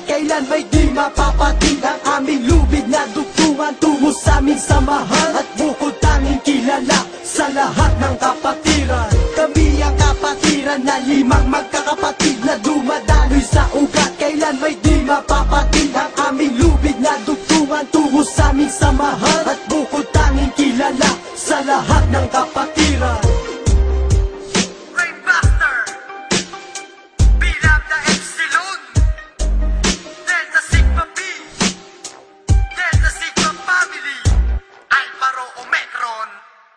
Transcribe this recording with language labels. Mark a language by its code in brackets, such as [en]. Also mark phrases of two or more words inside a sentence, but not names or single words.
[tl] Kailan may di mapapatid ang aming lubid na dugtungan tungo sa aming samahan at bukod tanging limang magkakapatid na dumadaloy sa ugat. Kailan may di mapapatid ang aming lubid na dugtungan tungo sa aming samahan. At bukod tanging kilala sa lahat ng kapatiran. Rainmaster, Bilang na Epsilon, Delta Sigma P, Delta Sigma Family, Alpha Rho Omicron.